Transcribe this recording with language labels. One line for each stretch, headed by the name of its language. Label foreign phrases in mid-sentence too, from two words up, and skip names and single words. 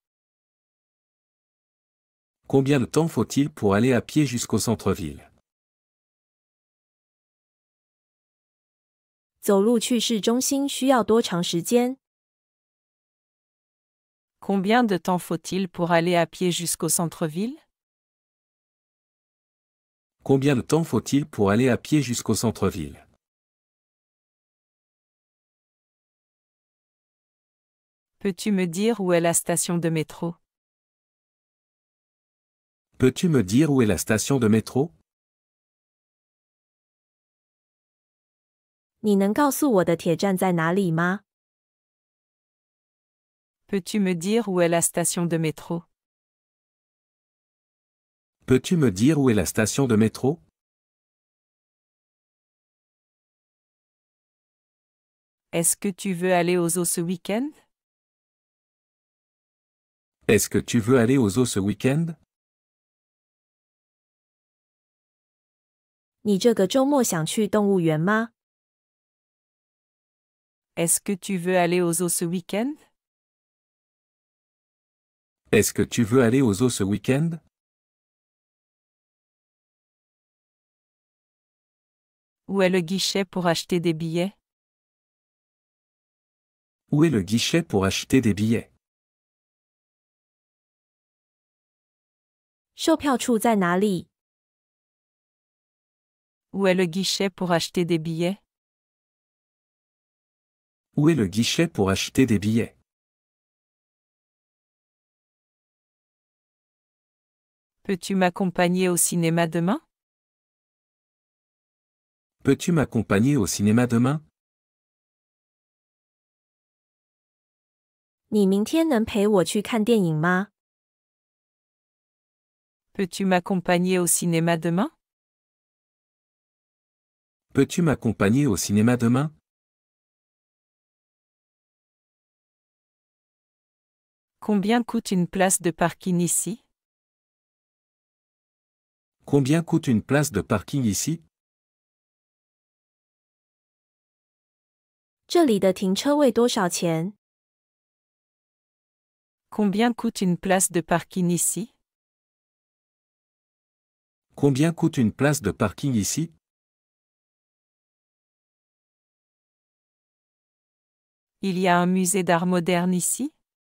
French: Combien de temps faut-il pour aller à pied jusqu'au centre-ville?
Chinese: 走路去市中心需要多长时间？
French: Combien de temps faut-il pour aller à pied jusqu'au centre-ville? Combien de temps faut-il pour aller à pied jusqu'au centre-ville? Peux-tu me dire où est la station de métro? Peux-tu me dire où est la station de métro?
Chinese: 你能告诉我的铁站在哪里吗？
French: Peux-tu me dire où est la station de métro? Peux-tu me dire où est la station de métro? Est-ce que tu veux aller aux eaux ce week-end? Est-ce que tu veux aller aux eaux ce week-end?
Chinese: 你这个周末想去动物园吗？
French: Est-ce que tu veux aller aux eaux ce week-end? Est-ce que tu veux aller aux eaux ce week-end? Où est le guichet pour acheter des billets? Où est le guichet pour acheter des billets?
Chinese: 售票处在哪里？
French: Où est le guichet pour acheter des billets? Où est le guichet pour acheter des billets? Peux-tu m'accompagner au cinéma demain? Peux-tu m'accompagner au cinéma demain?
Chinese: 你明天能陪我去看电影吗？
French: Peux-tu m'accompagner au cinéma demain? Peux-tu m'accompagner au cinéma demain? Combien coûte une place de parking ici? Combien coûte une place de parking ici?
Chinese: 这里的停车位多少钱？
French: Combien coûte une place de parking ici? Combien coûte une place de parking ici? Il y a un musée d'art moderne ici?